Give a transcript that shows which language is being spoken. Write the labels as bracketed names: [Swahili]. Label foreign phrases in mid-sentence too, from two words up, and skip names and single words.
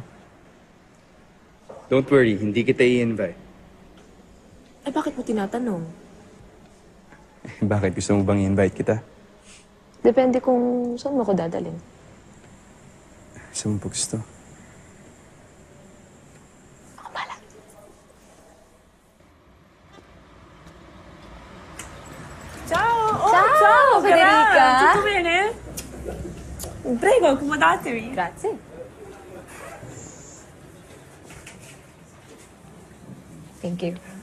[English] Don't worry, [Filipino] hindi kita i-invite. Eh, bakit mo tinatanong? Bakit gusto mo bang i-invite kita? Depende kung saan mo ko dadalhin. Saan mo po gusto? Ako pala. [Italian] Ciao! Oh, Ciao, Federica! Cara. Tutto bene? Prego, accomodatevi. Grazie. [English] Thank you.